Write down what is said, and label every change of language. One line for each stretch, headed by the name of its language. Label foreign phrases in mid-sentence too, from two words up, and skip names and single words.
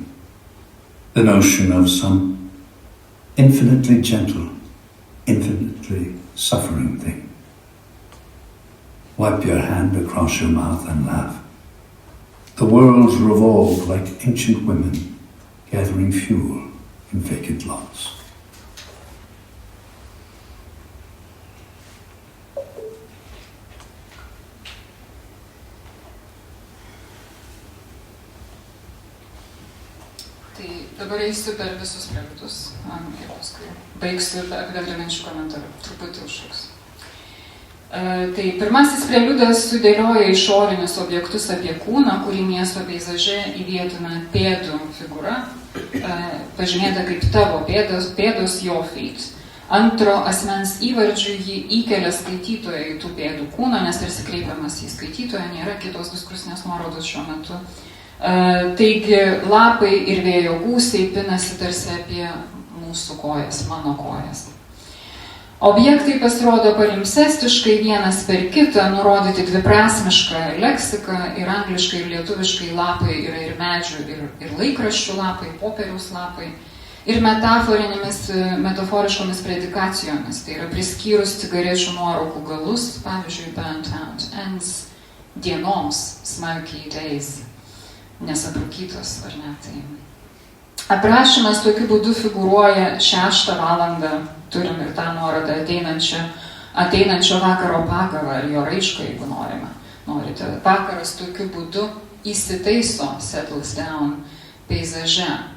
English: The notion of some infinitely gentle, infinitely suffering thing. Wipe your hand across your mouth and laugh. The worlds revolve like ancient women gathering fuel in vacant lots.
Lithuanian: Tai dabar eisiu per visus preludius ir paskui baigsiu apibendrinančių komentarų. Truputį užšauksiu. Tai pirmasis preliudas sudėlioja išorinius objektus apie kūną, kurį miesto peizaže įvietina pėdų figūra, pažymėta kaip tavo pėdos
English: your feet.
Lithuanian: Antro asmens įvardžių jį įkelia skaitytoją į tų pėdų kūną, nes tarsi kreipiamas į skaitytoją, nėra kitos diskursinės nuorodos šiuo metu. Taigi lapai ir vėjo gūsiai pinasi tarsi apie mūsų kojas, mano kojas. Objektai pasirodo palimpsestiškai vienas per kitą, nurodyti dviprasmišką leksiką ir angliškai ir lietuviškai lapai yra ir medžių, ir laikraščių lapai, popieriaus lapai, ir metaforiškomis predikacijomis, tai yra priskyrus cigarečių nuorūkų galus, pavyzdžiui,
English: burnt out ends, dienoms, smoky days,
Lithuanian: nesabrukytos, ar ne, tai. Aprašymas tokiu būdu figūruoja 6 valandą, turim ir tą nuorodą ateinančio vakaro pagavą, ar jo raišką, jeigu norite. Vakaras tokiu būdu įsitaiso,
English: settles down,
Lithuanian: peizaže.